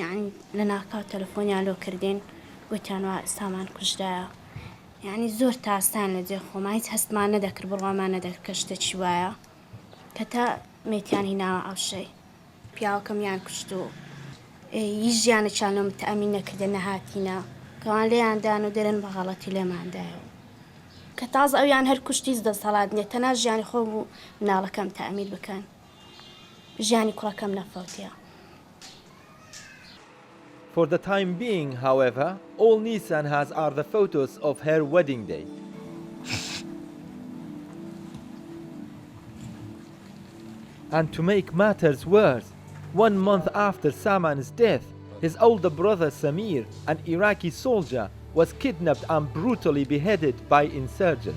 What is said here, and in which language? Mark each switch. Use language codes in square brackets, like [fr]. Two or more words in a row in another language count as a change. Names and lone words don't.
[ckb] یعنی لە ناکاو تەلەفۆنیان لۆ کردین گوتیانوە سامان کوژدایە یعنی زۆر تاسان لە جێ خۆمان هیچ هەستمان نەدەکرد بڕوامان نەدەکرد کە شتێکی وایە کە تا مێتیان هیناوە ئەوشەی پیاوەکەمیان کوشت و هیچ ژیانێکیان لێ متەئەمین نەکردە نەهاتینە کەوان لێیاندان و دەرن بە غەڵەتی لێماندایەوە کە تازە ئەویان هەر کوشتیز دەسەڵات نیە تەنها ژیانی خۆ بوو مناڵەکەم تەئەمین بکەن ژیانی کوڕەکەم نەفەوتیە. [en] For the time being, however, all Nisan has are the photos of her wedding day. And to make matters worse, 1 month after Saman's death, his older brother Samir, an Iraqi soldier, was kidnapped and brutally beheaded by insurgents.